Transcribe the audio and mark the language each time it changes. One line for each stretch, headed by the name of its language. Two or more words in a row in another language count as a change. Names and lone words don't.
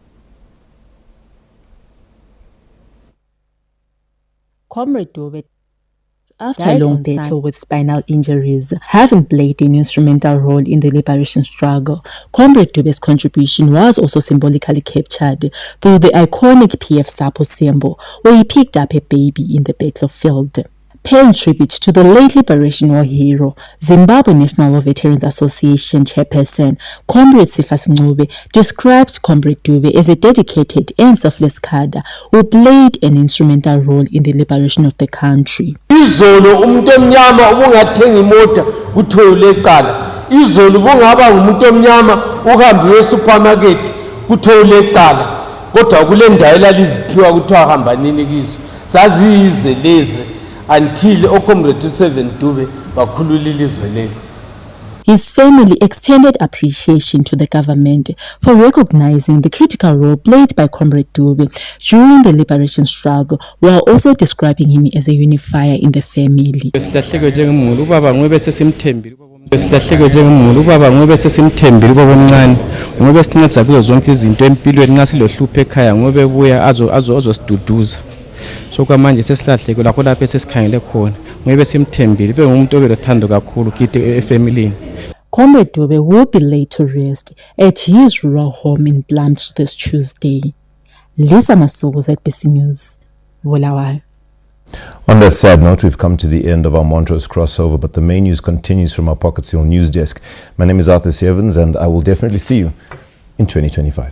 English: Comrade Dube, after a long battle with spinal injuries, having played an instrumental role in the liberation struggle, Comrade Dube's contribution was also symbolically captured through the iconic PF Sapo symbol, where he picked up a baby in the battlefield. Paying tribute to the late liberation war hero, Zimbabwe National War Veterans Association chairperson Comrade Sifas Ncube described Comrade Dube as a dedicated and selfless cadre who played an instrumental role in the liberation of the country.
North Ndebele: Izolo umuntu emnyama ubungathenga imoto kuthole ecala. Izolo ubungaba ngumuntu emnyama uhambe esupermarket kuthole ecala. Kodwa kule ndawo elaliziphiwa kuthiwa hamba nini kizo. Zaziyize lezi until Comrade Seven Dube bakhulula ilizwe leli.
English: His family extended appreciation to the government for recognizing the critical role played by Comrade Dube during the liberation struggle, while also describing him as a unifier in the family.
North Ndebele: Silahleke njengomuntu ubaba ngobe sesimthembile ubaba omncane ngobe sincedisa kuzo zonke izinto empilweni nxa silohlupho ekhaya ngobe buya azosiduduza. So kwamanje sesilahleke lakho lapho sesikhangele khona ngobe simthembile bengumuntu obelothando kakhulu kithi efamilini.
English: Comrade Dube will be laid to rest at his rural home in Blunt this Tuesday. Lisa Masuku, ZBC News, Bulawayo. On that sad note, we've come to the end of our Montrose crossover, but the main news continues from our Pocket Hill news desk. My name is Arthur Evans, and I will definitely see you in 2025.